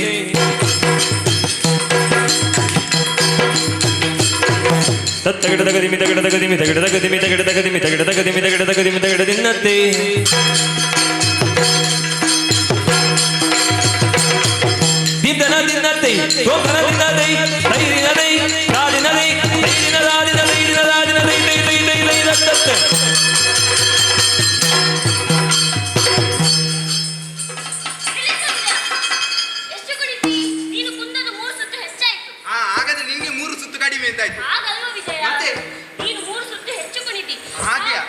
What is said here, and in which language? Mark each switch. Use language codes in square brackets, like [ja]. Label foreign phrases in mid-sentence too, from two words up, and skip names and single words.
[kn] ತತ್ತಗಡ ತಗದಿಮಿ ತಗಡ ತಗದಿಮಿ ತಗಡ ತಗದಿಮಿ ತಗಡ ತಗದಿಮಿ ತಗಡ ತಗದಿಮಿ ತಗಡ ತಗದಿಮಿ ತಗಡ ದಿನ್ನ ತೈ ದಿನ ದಿನ ತೈ ಸೋಕನ ದಿನ ತೈ ತೈ ದಿನ ತೈ ರಾದಿನ ತೈ ತೈ ದಿನ ರಾದಿನ ತೈ ದಿನ ರಾದಿನ ತೈ ತೈ ತೈ ತೈ ತೈ ತತ್ತ ಎಷ್ಟು ಕುಡಿತಿ? ನೀನು ಕುಂದದ 3 ಸುತ್ತು ಹೆಚ್ಚಾಯ್ತು. ಹಾಗಾದ್ರೆ ನಿನ್ಗೆ 3 ಸುತ್ತು ಕಡಿಮೆ ಅಂತಾಯ್ತು. ಹಾಗಲ್ವ ವಿಜಯ? ಮತ್ತೆ? ನೀನು 3 ಸುತ್ತು ಹೆಚ್ಚು ಕುಣಿತಿ. ಹಾಗೆಯಾ?